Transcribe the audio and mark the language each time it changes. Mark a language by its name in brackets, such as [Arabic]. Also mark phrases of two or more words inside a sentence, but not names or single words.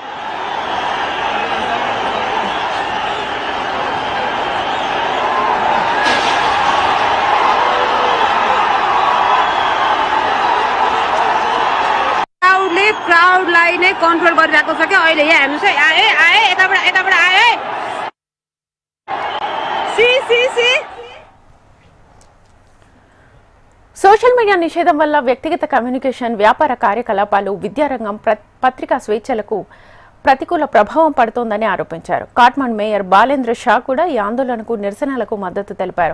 [Nepali] क्राउडलाई नै कन्ट्रोल गरिरहेको छ क्या अहिले। यहाँ हेर्नुहोस् है, आए आए यताबाट आए, सी सी सी [English] social media [Telugu] నిషేధం వల్ల వ్యక్తిగత కమ్యూనికేషన్, వ్యాపార కార్యకలాపాలు, విద్యారంగం, పత్రికా స్వేచ్ఛలకు ప్రతికూల ప్రభావం పడుతోందని ఆరోపించారు. కాట్మండ్ మేయర్ బాలేంద్ర షా కూడా ఈ ఆందోళనకు నిరసనలకు మద్దతు తెలిపారు.